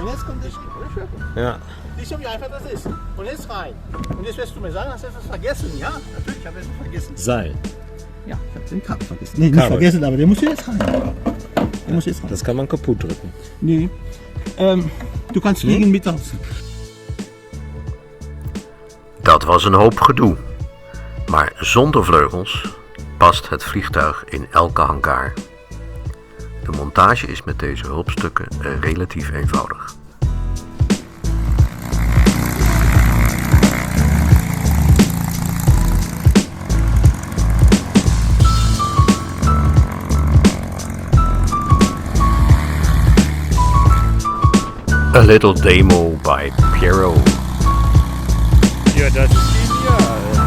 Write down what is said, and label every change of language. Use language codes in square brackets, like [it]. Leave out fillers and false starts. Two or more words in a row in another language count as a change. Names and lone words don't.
[de] Und jetzt kommt der Schwerpunkt. Ja. Siehst du, wie einfach das ist? Und jetzt rein. Und jetzt wirst du mir sagen, hast du etwas vergessen? Ja, natürlich, ich habe etwas vergessen. Seil. Ja, ich habe den Kabel vergessen. Nee, nicht Kabel. vergessen, aber der muss jetzt rein. Der muss jetzt rein. Das kann man kaputt drücken. Nee. Du kannst fliegen mit ons. [nl] Dat was een hoop gedoe. Maar zonder vleugels past het vliegtuig in elke hangar. De montage is met deze hulpstukken relatief eenvoudig. [en] A little demo by Pierrot. [de] Ja, das ist genial.